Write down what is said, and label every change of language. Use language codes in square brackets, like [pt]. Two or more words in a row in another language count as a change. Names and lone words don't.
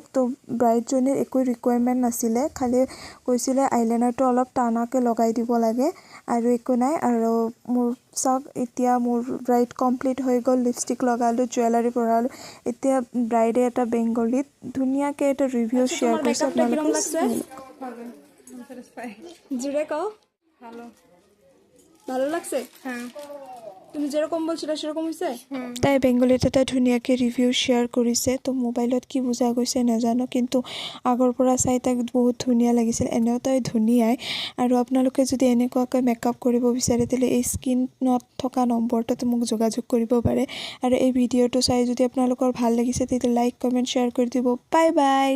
[as] তো ব্ৰাইডজনীৰ একো ৰিকুৱাৰমেণ্ট নাছিলে, খালি কৈছিলে আইলাইনাৰটো অলপ টানাকৈ লগাই দিব লাগে আৰু একো নাই। আৰু মোৰ চাওক, এতিয়া মোৰ [en] bride complete [as] হৈ গ'ল। লিপষ্টিক লগালোঁ, জুৱেলাৰী পৰালোঁ। এতিয়া ব্ৰাইডে এটা বেংগলীত ধুনীয়াকৈ এটা [en] review share [as] কৰিছে। [bn] জোরে কও, ভালো লাগছে। তুমি যেরকম বলছিলা সেরকম হয়েছে। [as] তাই বেংগলীত এটা ধুনীয়াকৈ [en] review share [as] কৰিছে। তো মোবাইলত কি বুজা গৈছে নাজানো, কিন্তু আগৰ পৰা চাই তাক বহুত ধুনীয়া লাগিছিল। এনেও তাই ধুনীয়াই। আৰু আপোনালোকে যদি এনেকুৱাকৈ মেকআপ কৰিব বিচাৰে তেতিয়াহ'লে এই স্ক্ৰীনত থকা নম্বৰটোত মোক যোগাযোগ কৰিব পাৰে। আৰু এই ভিডিঅ'টো চাই যদি আপোনালোকৰ ভাল লাগিছে তেতিয়া [en] like, comment, share [as] কৰি দিব।